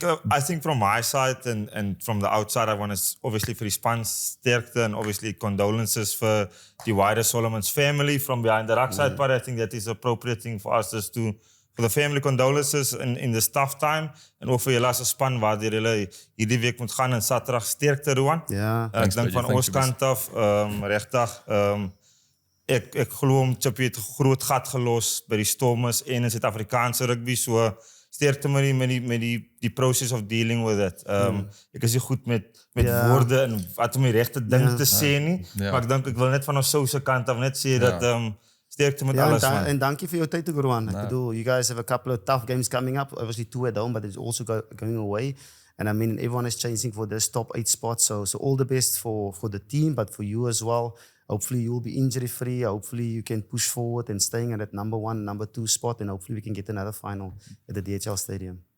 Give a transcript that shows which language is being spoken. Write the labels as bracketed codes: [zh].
[en] I think from my side and from the outside, I want to obviously [af] vir die span sterkte [en] and obviously condolences for the wider Solomons family from behind the Ruck side. But I think that is the appropriate thing for us just to, for the family condolences in this tough time. [af] En ook vir julle as 'n span waar julle hierdie week moet gaan en Saterdag sterkte, Ruhan. Ja. Ek dink van ons kant af, regtig, ek glo om Chippy het 'n groot gat gelos by die Stormers en in Suid-Afrikaanse rugby, so sterkte met die [en] process of dealing with it. [af] Ek is nie goed met woorde en wat om die regte ding te sê nie, maar ek dink ek wil net van ons sou se kant af net sê dat sterkte met alles man. En dankie vir jou tyd ook, Ruhan. Ek bedoel, [en] you guys have a couple of tough games coming up, obviously 2 at home, but it's also going away. And I mean, everyone is chasing for this top 8 spot, so all the best for the team, but for you as well. Hopefully you will be injury free. Hopefully you can push forward and staying at that number 1, number 2 spot, and hopefully we can get another final at the DHL Stadium.